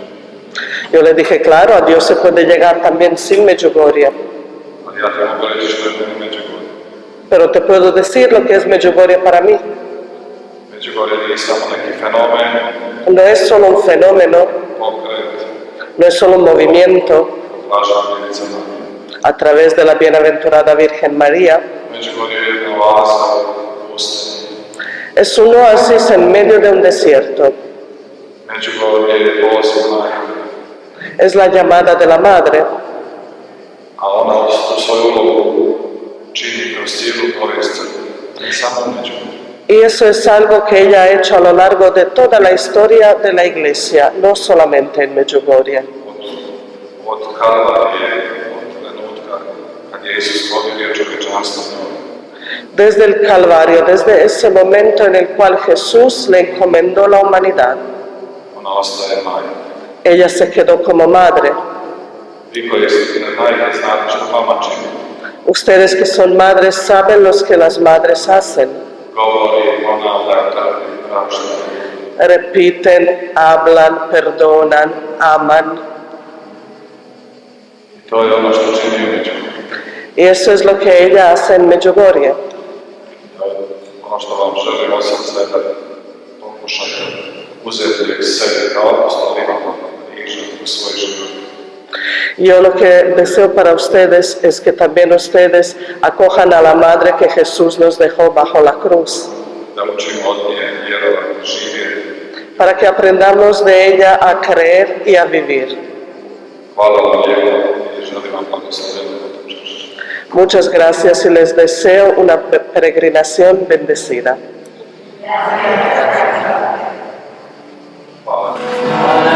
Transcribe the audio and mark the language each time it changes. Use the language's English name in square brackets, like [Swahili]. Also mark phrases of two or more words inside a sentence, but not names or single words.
[Spanish] Yo le dije, claro, a Dios se puede llegar también sin Medjugorje. [Croatian] Ali ja te mogu reći što je meni Međugorje. [Spanish] Pero te puedo decir lo que es Medjugorje para mí. [Croatian] Međugorje nije samo neki fenomen, [Spanish] No es solo un fenómeno, [Croatian] pokret, [Spanish] no es solo un movimiento [Croatian] Blažena Djevica Marija. [Spanish] a través de la bienaventurada Virgen María. [Croatian] Međugorje je jedna oaza u pustinji. [Spanish] Es un oasis en medio de un desierto. [Croatian] Međugorje je poziv majke, [Spanish] Es la llamada de la Madre. [Croatian] a ona tu svoju ulogu čini kroz cijelu povijest crkve, ne samo u Međugorju. [Spanish] Y eso es algo que ella ha hecho a lo largo de toda la historia de la Iglesia, no solamente en Medjugorje. [Croatian] Od Kalvarije, od trenutka kad je Isus povjerio čovječanstvo njoj. [Spanish] Desde el Calvario, desde ese momento en el cual Jesús le encomendó la humanidad, [Croatian] Ona ostaje majka. [Spanish] ella se quedó como madre. [Croatian] Vi koji ste majke znate što mama čini. [Spanish] Ustedes que son madres saben los que las madres hacen. [Croatian] Govori, ponavlja, trpi, prašta. [Spanish] Repiten, hablan, perdonan, aman. [Croatian] I to je ono što čini u Međugorju. [Spanish] Y eso es lo que ella hace en Medjugorje. [Croatian] Ono što vam želim od srca je da pokušate uzeti sebe kao apostol Ivan Križa u svoj život. [Spanish] Yo lo que deseo para ustedes es que también ustedes acojan a la Madre que Jesús nos dejó bajo la cruz, [Croatian] Da učimo od nje vjerovati, živjeti. [Spanish] para que aprendamos de ella a creer y a vivir. [Croatian] Hvala vam lijepo i želim vam blagoslovljeno potočašće. [Spanish] Muchas gracias y les deseo una peregrinación bendecida. [Croatian] Hvala.